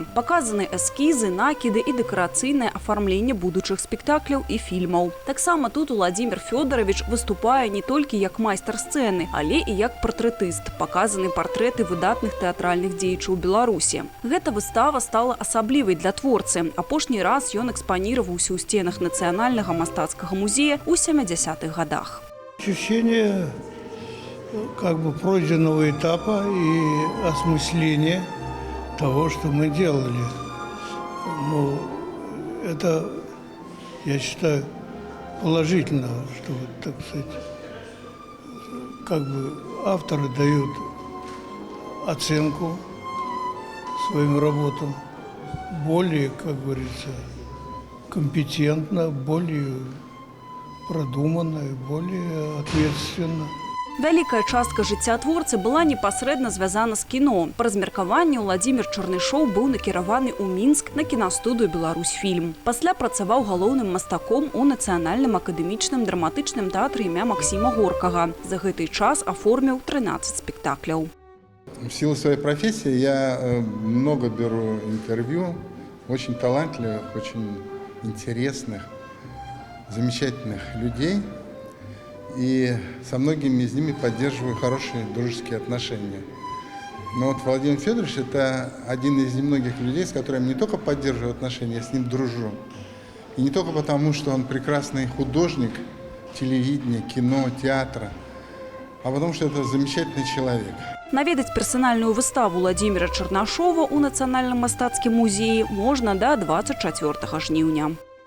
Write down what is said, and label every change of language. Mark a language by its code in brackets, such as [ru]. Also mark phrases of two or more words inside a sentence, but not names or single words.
[be] Паказаны эскізы, накіды і дэкарацыйнае афармленне будучых спектакляў і фільмаў. Таксама тут Уладзімір Фёдарович выступае не толькі як майстар сцэны, але і як партрэтыст. Паказаны партрэты выдатных тэатральных дзеячаў Беларусі. Гэта выстава стала асаблівай для творцы. Апошні раз ён [ru] экспанировался у стенах Национального мастацкого музея у 70-х годах. Ощущение пройденного этапа и осмысления того, что мы делали. Ну, это, я считаю, положительно, что, так сказать, авторы дают оценку своим работам более, как говорится, компетентно, более продуманно и более ответственно. [be] Вялікая частка жыцця творцы была непасрэдна звязана з кіно. Па размеркаванні Уладзімір Чарнышоў быў накіраваны ў Мінск на кінастудыю «Беларусьфільм». Пасля працаваў галоўным мастаком у Нацыянальным акадэмічным драматычным тэатры імя Максіма Горкага. За гэты час аформіў 13 спектакляў. [ru] В силу своей профессии я много беру интервью очень талантливых, очень интересных, замечательных людей. И со многими из ними поддерживаю хорошие дружеские отношения. Но вот Владимир Федорович – это один из немногих людей, с которыми не только поддерживаю отношения, я с ним дружу. И не только потому, что он прекрасный художник телевидения, кино, театра, а потому что это замечательный человек. [be] Наведаць персанальную выставу Уладзіміра Чарнышова ў Нацыянальным мастацкім музеі можна да 24 жніўня.